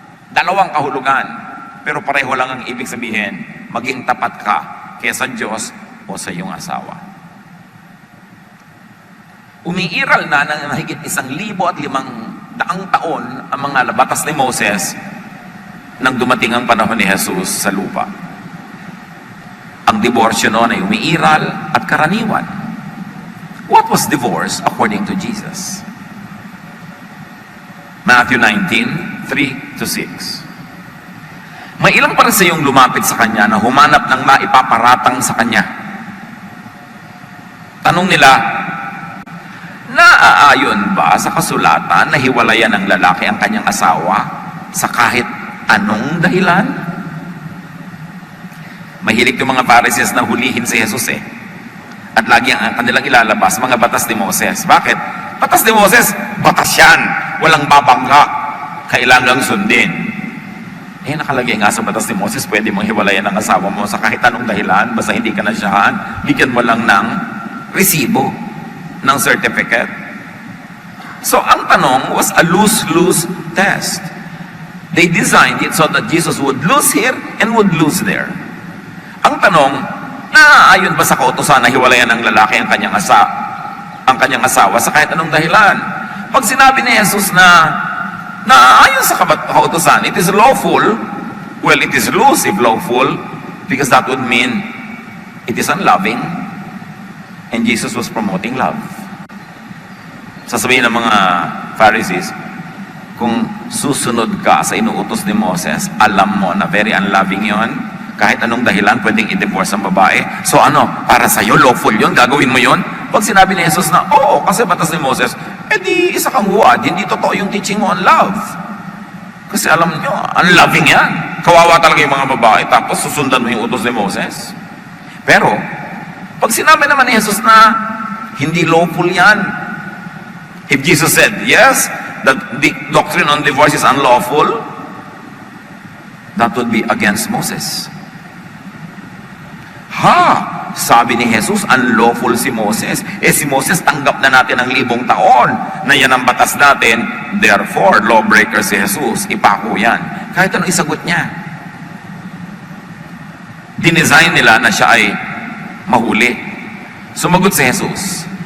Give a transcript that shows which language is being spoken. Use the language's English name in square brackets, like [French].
[Filipino] Dalawang kahulugan, pero pareho lang ang ibig sabihin, maging tapat ka kaya sa Diyos o sa iyong asawa. Umiiral na ng mahigit 1,500 taon ang mga batas ni Moses nang dumating ang panahon ni Jesus sa lupa. Ang diborsyo noon ay umiiral at karaniwan. [English] What was divorce according to Jesus? Matthew 19:3-6. [Filipino] May ilang pariseyong lumapit sa kanya na humanap ng maipaparatang sa kanya. Tanong nila, naaayon ba sa kasulatan na hiwalayan ng lalaki ang kanyang asawa sa kahit anong dahilan? Mahilig yung mga Pharisees na hulihin si Jesus eh. At lagi ang kanilang ilalabas, mga batas ni Moses. Bakit? Batas ni Moses, batas yan. Walang babangga. Kailangang sundin. Eh, nakalagay nga sa batas ni Moses, pwede mong hiwalayan ang asawa mo sa kahit anong dahilan, basta hindi ka nasyahan, bigyan mo lang ng resibo, ng certificate. [English] So, [Filipino] ang tanong [English] was a lose-lose test. They designed it so that Jesus would lose here and would lose there. [Filipino] Ang tanong, naaayon ba sa kautusan na hiwalayan ng lalaki ang kanyang asawa sa kahit anong dahilan? Pag sinabi ni Jesus na naaayon sa kautusan, [English] it is lawful, well, it is loose if lawful, because that would mean it is unloving, and Jesus was promoting love. [Filipino] Sasabihin ng mga Pharisees, kung susunod ka sa inuutos ni Moses, alam mo na very unloving yon. Kahit anong dahilan, pwedeng i-divorce ang babae. So ano, para sa'yo, lawful yun? Gagawin mo yun? Pag sinabi ni Jesus na, oo, kasi batas ni Moses, di isa kang huwad, hindi totoo yung teaching mo on love. Kasi alam nyo, unloving yan. Kawawa talaga yung mga babae, tapos susundan mo yung utos ni Moses. Pero, pag sinabi naman ni Jesus na, hindi lawful yan, [English] If Jesus said, yes, that the doctrine on divorce is unlawful, that would be against Moses. [Filipino] Sabi ni Jesus, unlawful si Moses. Si Moses, tanggap na natin ang 1,000 taon na yan ang batas natin. Therefore, lawbreaker si Jesus. Ipako yan. Kahit anong isagot niya. Dinesign nila na siya ay mahuli. Sumagot si Jesus.